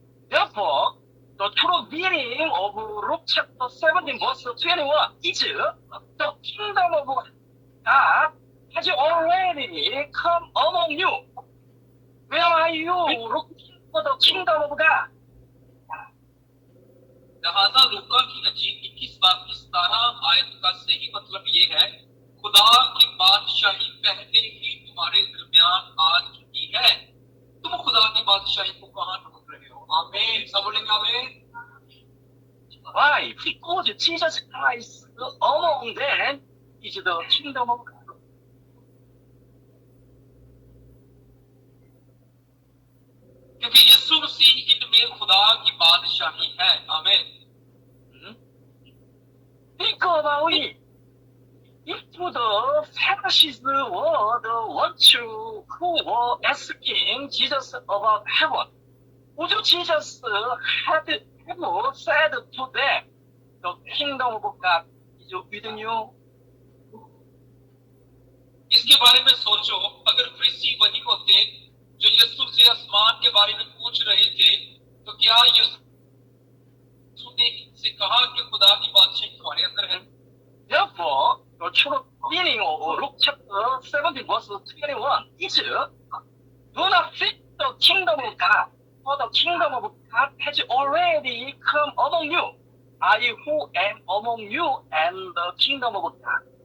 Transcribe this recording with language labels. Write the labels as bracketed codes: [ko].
[en] Therefore, the true meaning of Luke chapter 17 verse 21 is the kingdom of God has already come among you. Where are you looking for the kingdom of God? [hi] लिहाजा लूका की इंजील 21 बाब की 17 आयत का सही मतलब ये है, खुदा की बादशाही पहले ही तुम्हारे दरमियान आ चुकी है, तुम खुदा की बादशाही को कहाँ ढूंढ रहे हो? आमीन। सब बोलेंगे आमीन। [en] Why? Because Jesus Christ among them is the kingdom of God. [hi] क्योंकि यीशु मसीह इनमें खुदा की बादशाही है। आमीन। [en] Think about it. if the Pharisees were the ones who were asking Jesus about heaven, would Jesus had ever said to them, the kingdom of God is within you? [hi] इसके बारे में सोचो, अगर फरीसी वही होते जो यीशु से आसमान के बारे में पूछ रहे थे, तो क्या यीशु ने इनसे कहा कि खुदा की बादशाही तुम्हारे अंदर है? [en] Therefore, the true meaning of Luke chapter 17 verse 21 is, do not seek the kingdom of God, for the kingdom of God has already come among you. I who am among you and the kingdom of God.